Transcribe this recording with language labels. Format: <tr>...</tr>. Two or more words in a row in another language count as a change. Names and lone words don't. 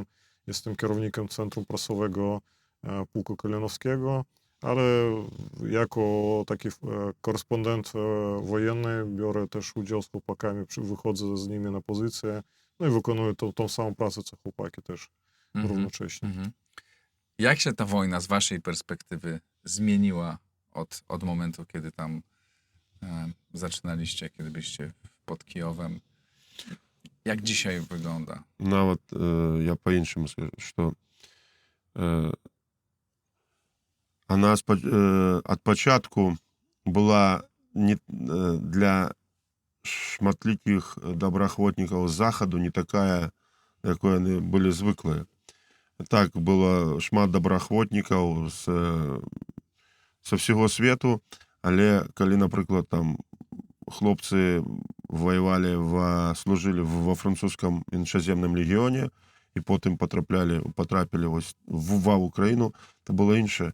<pl>Jestem kierownikiem Centrum Prasowego Pułku Kalinowskiego, ale jako taki korespondent wojenny biorę też udział z chłopakami, wychodzę z nimi na pozycję, no i wykonuję tą samą pracę, co chłopaki też równocześnie. Jak się ta wojna z waszej perspektywy zmieniła od momentu, kiedy tam zaczynaliście, kiedy byście pod Kijowem. Jak dzisiaj wygląda?</pl> <be>Нават я по-іншому скажу,</be> <ru>что она</ru> <be>ад пачатку была не для шматлікіх добраахвотнікаў з захаду не такая, якой яны былі звыклыя. Так, было шмат добраахвотнікаў са ўсяго свету, але калі, напрыклад, там хлопцы служылі</be> <ru>во французском</ru> <be>іншаземным легіёне і потым потрапілі вось ва Украіну, то было іншае.</be>